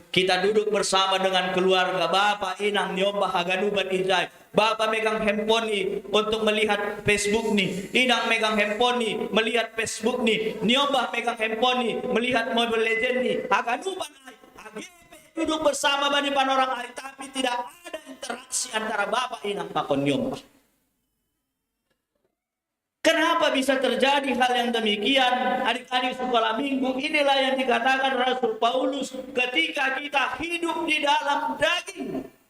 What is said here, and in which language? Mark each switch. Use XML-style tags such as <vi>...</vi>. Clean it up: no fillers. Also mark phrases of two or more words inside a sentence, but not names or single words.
<id>Kita duduk bersama dengan keluarga, Bapak, Inang, Nyoba, Haganuban, Ijai. Bapak megang handphone nih untuk melihat Facebook nih. Inang megang handphone nih melihat Facebook nih. Nyoba megang handphone nih melihat Mobile Legends nih. Haganuban, AGP duduk bersama</id> <bts>bani panorang ai,</bts> <id>tapi tidak ada interaksi antara Bapak, Inang, Pakon, Nyoba. Kenapa bisa terjadi hal yang demikian? Adik-adik sekolah minggu, inilah yang dikatakan Rasul Paulus, ketika kita hidup di dalam daging.</id>